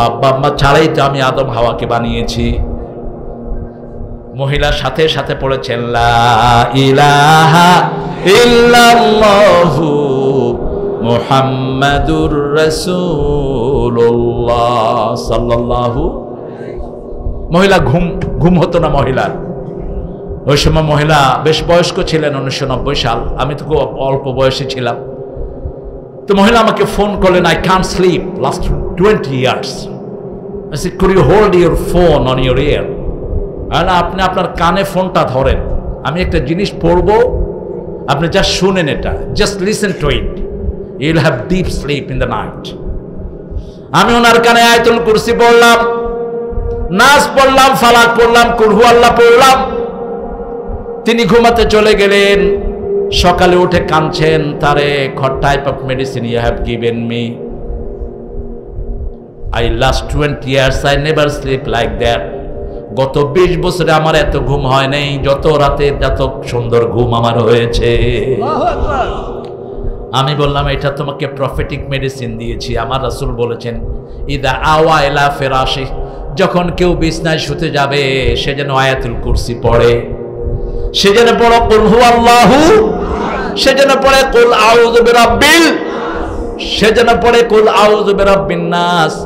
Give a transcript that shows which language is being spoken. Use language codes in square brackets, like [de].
[bn] আব্বা আম্মা ছাড়াই তো আমি আদম হাওয়াকে বানিয়েছি। মহিলার সাথে সাথে পড়েছেন লা ইলাহা ইল্লাল্লাহু মুহাম্মাদুর রাসূলুল্লাহ সাল্লাল্লাহু। মহিলা ঘুম হতো না মহিলার। ওই সময় মহিলা বেশ বয়স্ক ছিলেন, 1990 সাল, আমি তো খুব অল্প বয়সে ছিলাম। তো মহিলা আমাকে ফোন করলেন, [en] I can't sleep last 20 years. I said, could you hold your phone on your ear? [bn] আর আপনি আপনার কানে ফোনটা ধরেন, আমি একটা জিনিস পড়বো, আপনি জাস্ট শুনেন, এটা [en] Just listen to it, you will have deep sleep in the night. [bn] আমি ওনার কানে আয়াতুল কুরসি পড়লাম, নাস পড়লাম, ফালাক পড়লাম, কুল হু আল্লাহ পড়লাম। তিনি ঘুমাতে চলে গেলেন। সকালে উঠে কাঁদছেন, [en] Tarek, what type of medicine you have given me? I last 20 years I never sleep like that. [bn] গত 20 বছরে আমার এত ঘুম হয় নাই, যত রাতে এত সুন্দর ঘুম আমার হয়েছে। আমি বললাম, এটা তোমাকে প্রফেটিক মেডিসিন দিয়েছি। আমার রাসূল বলেছেন, [ar] ইদা আওয়া ইলা ফিরাশি, [bn] যখন কেউ বিছনায় শুতে যাবে সে যেন আয়াতুল কুরসি পড়ে, সে যেন পড়ে কুল হু আল্লাহু, সে যেন পড়ে কুল আউযু বিরাব্বিল, সে যেন পড়ে কুল আউযু বিরাব্বিন নাস।